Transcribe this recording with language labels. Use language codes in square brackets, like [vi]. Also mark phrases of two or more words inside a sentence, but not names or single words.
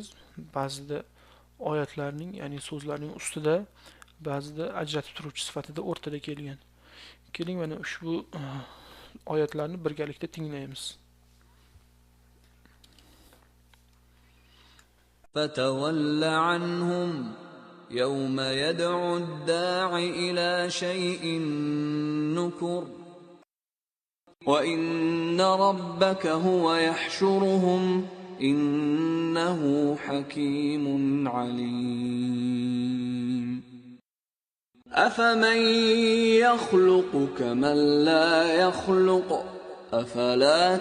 [uz] Ba'zida oyatlarning, ya'ni so'zlarning ustida, ba'zida ajratib turuvchi sifatida o'rtada kelgan. Keling mana ushbu oyatlarni birgalikda tinglaymiz. [ar] فتول عنهم يوم يدع الداع إلى شيء نكر. وَإِنَّ رَبَّكَ هُوَ يَحْشُرُهُمْ إِنَّهُ حَكِيمٌ عَلِيمٌ أَفَمَن يَخْلُقُ كَمَن لَّا يَخْلُقُ أَفَلَا